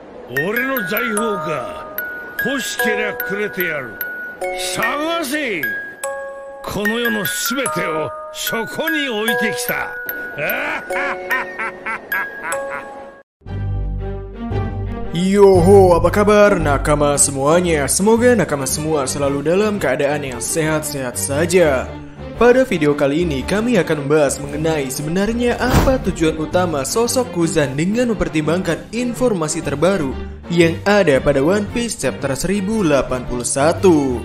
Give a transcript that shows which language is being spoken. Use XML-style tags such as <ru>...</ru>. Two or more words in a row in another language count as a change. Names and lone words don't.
<ja>俺の財宝か。欲しけりゃくれてやる。探せ。この世のすべてをそこに置いてきた。</ja> <id>Yoho, apa kabar nakama semuanya? Semoga nakama semua selalu dalam keadaan yang sehat-sehat saja. Pada video kali ini kami akan membahas mengenai sebenarnya apa tujuan utama sosok Kuzan dengan mempertimbangkan informasi terbaru yang ada pada One Piece chapter 1081.</id>